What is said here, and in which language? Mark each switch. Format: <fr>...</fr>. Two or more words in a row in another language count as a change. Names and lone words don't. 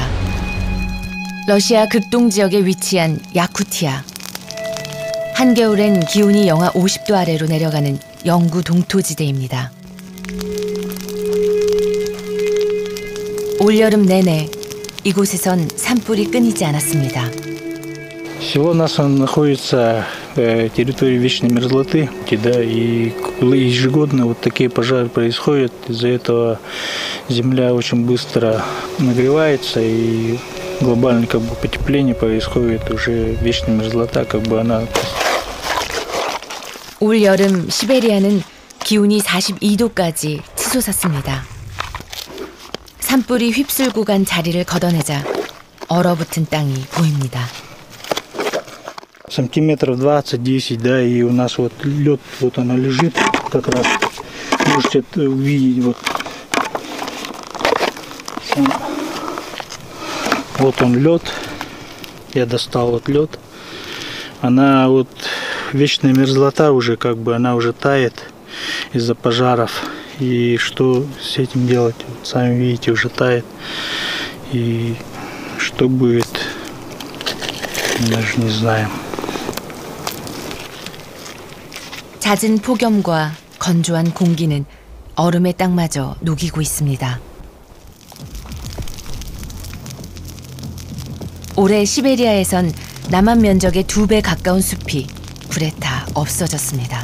<ko>러시아 극동 지역에 위치한 야쿠티아. 한겨울엔 기온이 영하 50도 아래로 내려가는 영구 동토지대입니다. 올여름 내내 이곳에선 산불이 끊이지 않았습니다.</ko> <ru>Всего нас находится территория вечной мерзлоты, да, и ежегодно вот такие пожары происходят. Из-за этого земля очень быстро нагревается, и глобальное потепление происходит, уже вечная мерзлота, она.</ru> <ko>올 여름 시베리아는 기온이 42도까지 치솟았습니다. 산불이 휩쓸고 간 자리를 걷어내자 얼어붙은 땅이 보입니다.</ko> <ru>Сантиметров 20-10, да, и у нас вот лед, вот она лежит, как раз можете увидеть, вот он лед, я достал вот лед, она вот вечная мерзлота уже, она уже тает из-за пожаров, и что с этим делать, вот сами видите, уже тает, и что будет, даже не знаем.</ru> <ko>잦은 폭염과 건조한 공기는 얼음의 땅마저 녹이고 있습니다. 올해 시베리아에선 남한 면적의 2배 가까운 숲이 불에 타 없어졌습니다.</ko>